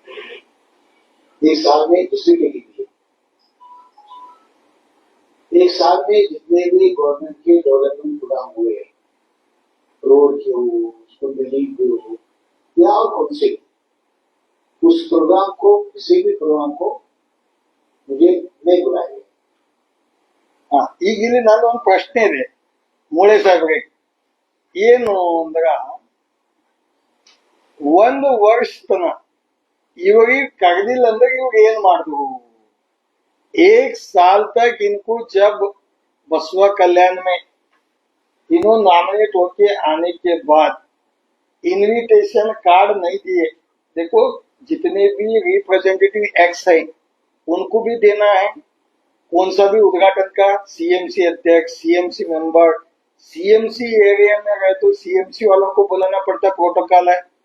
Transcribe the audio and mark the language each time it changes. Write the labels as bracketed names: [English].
[Hindi] एक साल में हिस्ट्री लिखी थी। एक साल में जितने भी गवर्नमेंट के डेवलपमेंट प्रोग्राम हुए, रोड के हो, उसको बिल्डिंग के हो, या और कौन से, उस प्रोग्राम को, किसी भी प्रोग्राम को मुझे नहीं बुलाएंगे। [Kannada] ಹಾ ಈಗ ಇಲ್ಲಿ ನಾನು ಒಂದು ಪ್ರಶ್ನೆ ಇದೆ ಮೂಳೆ ಸಾಹೇಬ್ರಿಗೆ. ಏನು ಅಂದ್ರ ಒಂದು ವರ್ಷ ತನ ಇವ್ರಿಗೆ ಕರೆದಿಲ್ಲ ಅಂದ್ರೆ ಇವ್ರು ಏನ್ ಮಾಡಿದ್ರು? [Hindi] एक साल तक इनको जब बसवा कल्याण में इन्हों नॉमिनेट होके आने के बाद इनविटेशन कार्ड नहीं दिए। देखो जितने भी रिप्रेजेंटेटिव एक्स है उनको भी देना है, कौन सा भी उद्घाटन का, सीएमसी अध्यक्ष, सीएमसी मेंबर, सीएमसी एरिया में गए तो सीएमसी वालों को बुलाना पड़ता है, प्रोटोकॉल है।